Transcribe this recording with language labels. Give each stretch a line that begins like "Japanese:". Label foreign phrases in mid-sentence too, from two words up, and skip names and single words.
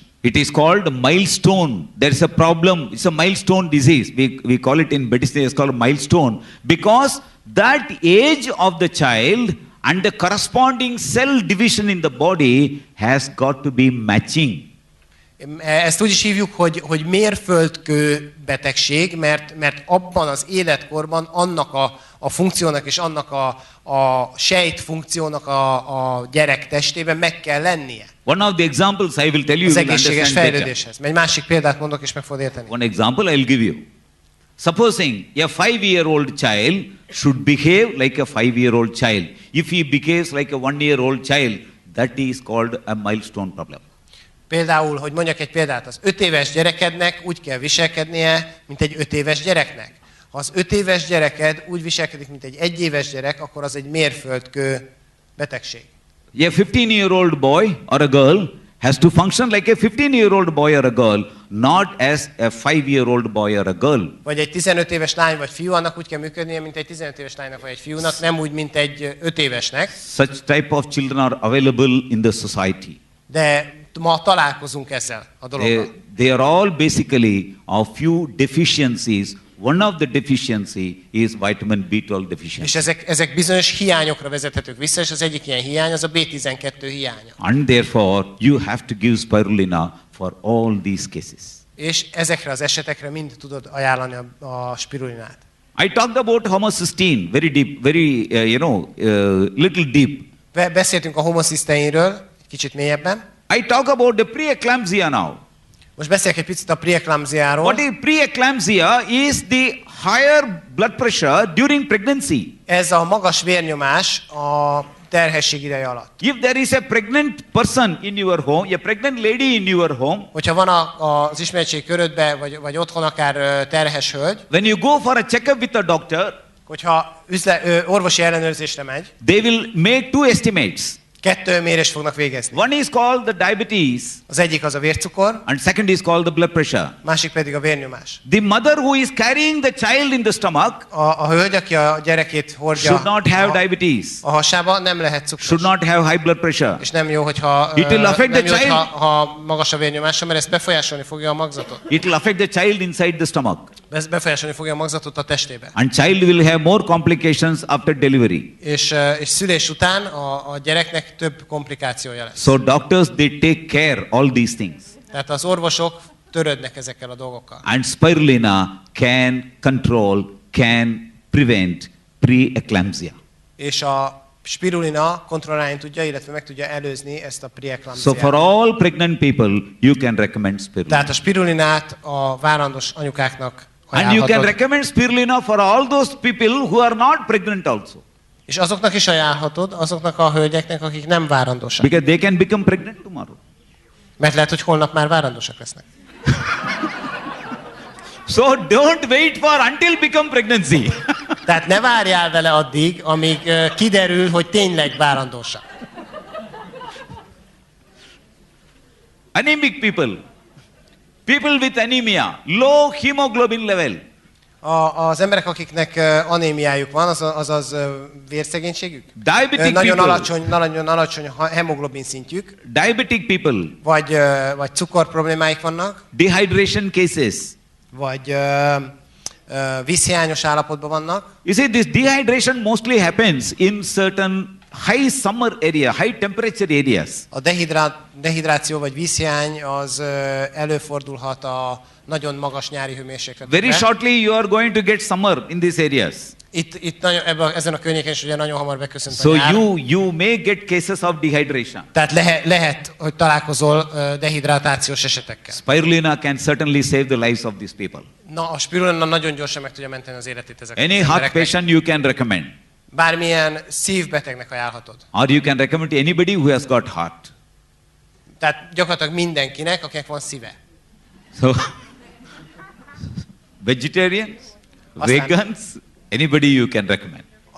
English: It is called a milestone. There is a problem. It's a milestone disease. We call it in medicine, it's called a milestone. Because that age of the child and the corresponding cell division in the body has got to be matching.
Hungarian: Ezt úgy is hívjuk, hogy mérföldkő betegség, mert abban az életkorban annak a funkciónak és annak a sejt funkciónak a gyerek testében meg kell lennie.
English: One of the examples I will tell you.
Hungarian: Az egészséges fejlődéshez. Egy másik példát mondok, és meg fogod érteni.
English: One example I will give you. Supposing a 5-year-old child should behave like a 5-year-old child. If he behaves like a 1-year-old child, that is called a milestone problem.
Hungarian: Például, hogy mondjak egy példát, az 5 éves gyerekednek úgy kell viselkednie, mint egy 5 éves gyereknek. Ha az 5 éves gyereked úgy viselkedik, mint egy 1 éves gyerek, akkor az egy mérföldkő betegség.
English: A 15-year-old boy or a girl has to function like a 15-year-old boy or a girl, not as a 5-year-old boy or a girl.
Hungarian: Vagy egy 15 éves lány vagy fiú, annak úgy kell működnie, mint egy 15 éves lánynak vagy egy fiúnak, nem úgy, mint egy 5 évesnek.
English: Such type of children are available in the society.
Hungarian: De ma találkozunk ezzel a dologgal.
English: They are all basically a few deficiencies. One of the deficiency is vitamin B12 deficiency.
Hungarian: És ezek bizonyos hiányokra vezethetők vissza, és az egyik ilyen hiány az a B12 hiánya.
English: And therefore you have to give spirulina for all these cases.
Hungarian: És ezekre az esetekre mind tudod ajánlani a spirulinát.
English: I talked about homocysteine, very deep, very little deep.
Hungarian: Beszéltünk a homocysteinről, egy kicsit mélyebben.
English: I talk about the preeclampsia now.
Hungarian: Most beszélek egy picit a preeclampsiáról.
English: What is preeclampsia is the higher blood pressure during pregnancy.
Hungarian: Ez a magas vérnyomás a terhesség ideje alatt.
English: If there is a pregnant person in your home, a pregnant lady in your home,
Hungarian: hogyha van az ismeretség körödben, vagy otthon akár terhes hölgy,
English: when you go for a checkup with a doctor,
Hungarian: hogyha orvosi ellenőrzésre megy,
English: they will make 2 estimates.
Hungarian: 2 mérést fognak végezni.
English: One is called the diabetes.
Hungarian: Az egyik az a vércukor.
English: And second is called the blood pressure.
Hungarian: Másik pedig a vérnyomás.
English: The mother who is carrying the child in the stomach
Hungarian: a hölgy, aki a gyerekét hordja
English: should not have diabetes.
Hungarian: A hasába nem lehet cukros.
English: Should not have high blood pressure.
Hungarian: És nem jó, hogyha
English: it will affect the child.
Hungarian: Ha magas a vérnyomása, mert ez befolyásolni fogja a magzatot.
English: It will affect the child inside the stomach.
Hungarian: Ez befolyásolni fogja a magzatot a testébe.
English: And child will have more complications after delivery.
Hungarian: És szülés után a gyereknek több komplikációja lesz.
English: So doctors, they take care all these things.
Hungarian: Tehát az orvosok törődnek ezekkel a dolgokkal.
English: And spirulina can control, can prevent preeclampsia.
Hungarian: És a spirulina kontrollálni tudja, illetve meg tudja előzni ezt a preeclampsiát.
English: So for all pregnant people, you can recommend spirulina.
Hungarian: Tehát a spirulinát a várandós anyukáknak
English: and you can recommend spirulina for all those people who are not pregnant also.
Hungarian: És azoknak is ajánlhatod, azoknak a hölgyeknek, akik nem várandósak.
English: Because they can become pregnant tomorrow.
Hungarian: Mert lehet, hogy holnap már várandósak lesznek.
English: So don't wait for until become pregnancy.
Hungarian: Tehát ne várjál vele addig, amíg kiderül, hogy tényleg várandósak.
English: Anemic people. People with anemia, low hemoglobin level.
Hungarian: Az emberek, akiknek anémiájuk van, azaz vérszegénységük.
English: Diabetic
Hungarian: nagyon alacsony hemoglobin szintjük.
English: Diabetic people.
Hungarian: Vagy cukorproblémáik vannak.
English: Dehydration cases.
Hungarian: Vagy vízhiányos állapotban vannak.
English: You see, this dehydration mostly happens in certain high summer area, high temperature areas.
Hungarian: A dehidráció vagy vízhiány az előfordulhat a nagyon magas nyári hőmérsékletekben.
English: Very shortly you are going to get summer in these areas.
Hungarian: Itt ezen a környéken is ugye nagyon hamar beköszönt a
English: so
Hungarian: nyár.
English: you may get cases of dehydration.
Hungarian: Tehát lehet, hogy találkozol dehidratációs esetekkel.
English: Spirulina can certainly save the lives of these people.
Hungarian: Na, a spirulina nagyon gyorsan meg tudja menteni az életét ezeknek.
English: Any heart patient you can recommend.
Hungarian: Bármilyen szívbetegnek ajánlhatod.
English: Or you can recommend to anybody who has got heart.
Hungarian: Tehát gyakorlatilag mindenkinek, akinek van szíve.
English: So vegetarians, vegans, anybody you can recommend.